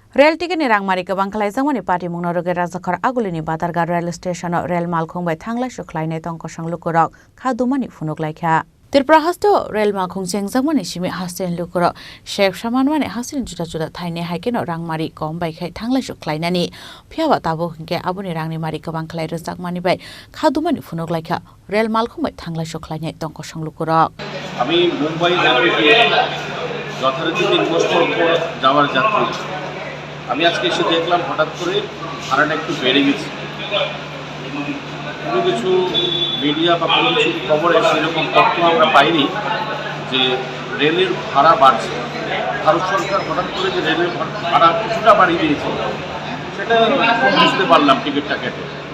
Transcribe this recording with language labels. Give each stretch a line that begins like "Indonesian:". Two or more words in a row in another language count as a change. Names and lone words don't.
Bodo: रेल टिकेटनि रांमारि गोबां खालायजांमानि पार्टी मुंनरगे राजाखर आगुलिनि बातारगा रेल स्टेशनाव रेल मालखुंबाय थांलाय सुख्लायनाय तंकसं लुकुरक खादुमानि फुनुकलायखा त्रिपुरा हास्तो रेल मालखुं जेंजांमानि सिमि हास्टेन लुकुरक शेख सामानमानि हास्टेन जुदा जुदा थाइने हाइकेनो रांमारि कम बायखाय थांलाय सुख्लायनानि फियावा ताबो हिंके आबुनि रांनि मारि गोबां खालाय रोजाकमानि बाय खादुमानि फुनुकलायखा रेल मालखुंबाय थांलाय सुख्लायनाय तंकसं लुकुरक
Bangla: আমি মুম্বাই যাত্রী যথারীতি 3 বছর পর যাওয়ার যাত্রী আমি আজকে এসে দেখলাম হঠাৎ করে ভাড়াটা একটু বেড়ে গেছে কোনো কিছু মিডিয়া বা কোনো কিছু খবরে সেরকম তথ্য আমরা পাইনি যে রেলের ভাড়া বাড়ছে ভারত সরকার হঠাৎ করে যে রেলের ভাড়া কিছুটা বাড়িয়ে দিয়েছে সেটা বুঝতে পারলাম টিকিটটা কেটে